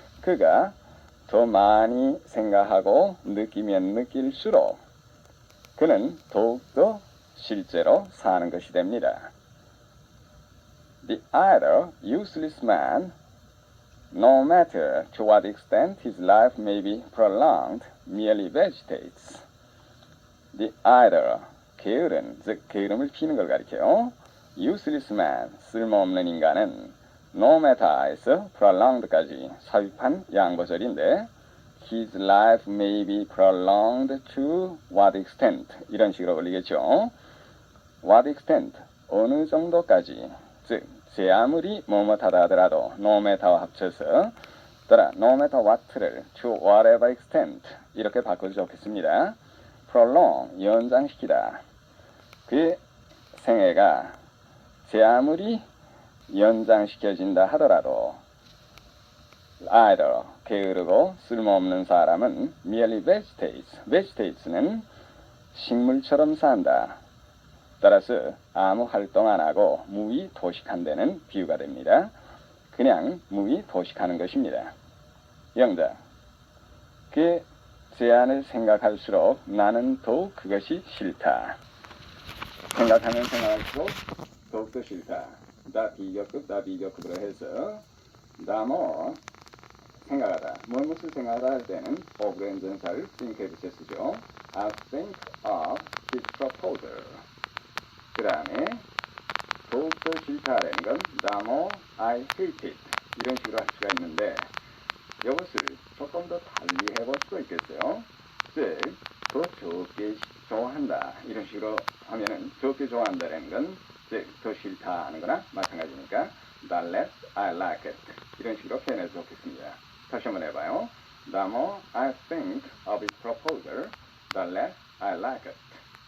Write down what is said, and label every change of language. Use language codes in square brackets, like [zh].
[ko] 그가 더 많이 생각하고 느끼면 느낄수록 그는 더욱더 실제로 사는 것이 됩니다. [en] The idle, useless man, no matter to what extent his life may be prolonged, merely vegetates. [ko] The idle, 게으른, 즉 게으름을 피는 걸 가리켜요. [en] Useless man, [ko] 쓸모없는 인간은 no matter에서 prolonged까지 삽입한 양보절인데 [en] his life may be prolonged to what extent [ko] 이런 식으로 걸리겠죠. [en] What extent, [ko] 어느 정도까지, 즉 제 아무리 뭐뭐하다 하더라도 no matter와 합쳐서 따라 [en] no matter what [ko] 를 [en] to whatever extent [ko] 이렇게 바꿔도 좋겠습니다. prolong, 연장시키다. 그의 생애가 제 아무리 연장시켜진다 하더라도 idle, 게으르고 쓸모없는 사람은 merely vegetates. vegetates는 식물처럼 산다. 따라서 아무 활동 안 하고 무의도식한다는 비유가 됩니다. 그냥 무의도식하는 것입니다. 영작, 그의 제안을 생각할수록 나는 더욱 그것이 싫다. 생각하면 생각할수록 더욱더 싫다. 다 비교급으로 해서 the more 생각하다. 무엇을 생각하다 할 때는 of를 전사를 think에 붙여 쓰죠. [en] I think of his proposal. [ko] 그 다음에 더욱더 싫다라는 건 [en] the more I hate it. [ko] 이런 식으로 할 수가 있는데 이것을 조금 더 달리 해볼 수도 있겠어요. 즉, 더 적게 좋아한다. 이런 식으로 하면은 적게 좋아한다라는 건 즉, 더 싫다 하는 거나 마찬가지니까 [en] the less I like it. [ko] 이런 식으로 표현해서 좋겠습니다. 다시 한번 해봐요. [en] The more I think of his proposal, the less I like it.